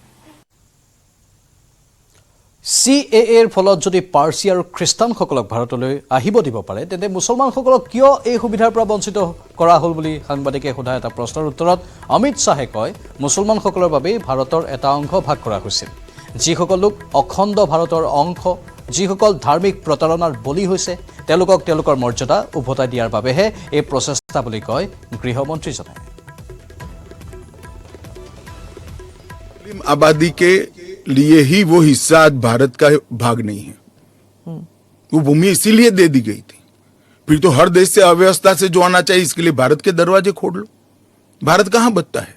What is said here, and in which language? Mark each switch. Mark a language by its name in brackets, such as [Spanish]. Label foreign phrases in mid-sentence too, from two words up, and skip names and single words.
[Assamese] CAAৰ ফলত যদি পাৰ্চী আৰু খ্ৰীষ্টানসকলক ভাৰতলৈ আহিব দিব পাৰে, তেন্তে মুছলমানসকলক কিয় এই সুবিধাৰ পৰা বঞ্চিত কৰা হ'ল বুলি সাংবাদিকে সোধা এটা প্ৰশ্নৰ উত্তৰত অমিত শ্বাহে কয়, মুছলমানসকলৰ বাবেই ভাৰতৰ এটা অংশ ভাগ কৰা হৈছিল। যিসকল লোক অখণ্ড ভাৰতৰ অংশ, যিসকল ধাৰ্মিক প্ৰতাৰণাৰ বলি হৈছে, তেওঁলোকক তেওঁলোকৰ মৰ্যাদা উভতাই দিয়াৰ বাবেহে এই প্ৰচেষ্টা বুলি কয় গৃহমন্ত্ৰীজনে। [Hindi] आबादी के लिए ही वो हिस्सा आज भारत का भाग नहीं है। वो भूमि इसीलिए दे दी गई थी। फिर तो हर देश से अव्यवस्था से जो आना चाहिए, इसके लिए भारत के दरवाजे खोल लो। भारत कहां बचता है?